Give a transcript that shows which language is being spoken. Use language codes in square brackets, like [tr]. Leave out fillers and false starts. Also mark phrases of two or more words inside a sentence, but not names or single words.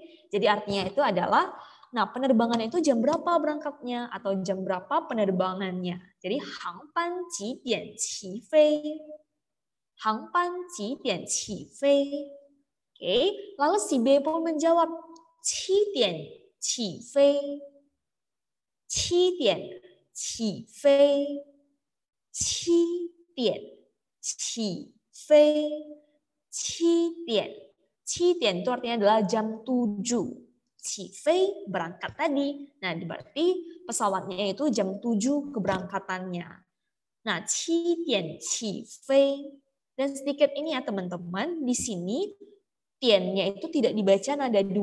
[id] Jadi artinya itu adalah, nah penerbangan itu jam berapa berangkatnya atau jam berapa penerbangannya. [zh] Jadi 航班几点起飞. 航班几点起飞. [id] Oke, lalu si B pun menjawab [zh] 7 点起飞。7点起飞。7点起飞。7点。7点 [id] itu artinya adalah jam 7. [zh] 起飞 [id] berangkat tadi. Nah, berarti pesawatnya itu jam 7 keberangkatannya. [zh] Nah, 7 点起飞. [id] Dan sedikit ini ya teman-teman, di sini tiannya itu tidak dibaca nada 2.